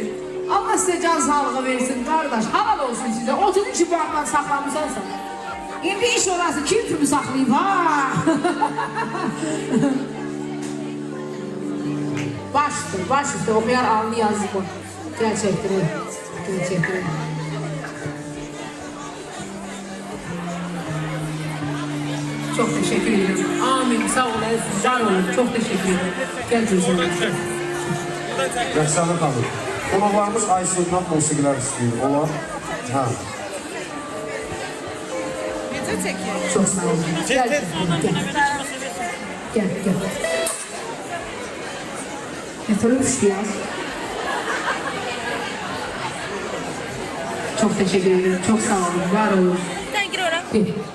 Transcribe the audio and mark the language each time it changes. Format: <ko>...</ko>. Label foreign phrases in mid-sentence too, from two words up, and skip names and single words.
<az>Allah sizə can sağlığı versin qardaş. Halal olsun sizə. 33 il bu addan saxlamısansa. İndi iş orası kim kimi saxlayıb ha? Baş üstə oxuyar alnı yazdı bu. Gəl çəkdirir. Gəl çəkdirir.</az> <tr>Çok teşekkür ederim. Amin.</tr> <az>Sağ olasın. Can olun.</az> <tr>Çok teşekkür ederim. Gel gözüm.</tr> <az>Rəxsanə xanım. Qonaqlarımız Aysundan musiqilər istəyir. Olar? Hə.</az> <tr>Çok sağ olun. Gel. Gel. Yatırım düştü ya. Çok teşekkür ederim. Çok sağ olun. Var olun. Sen gir oraya. Bir.</tr>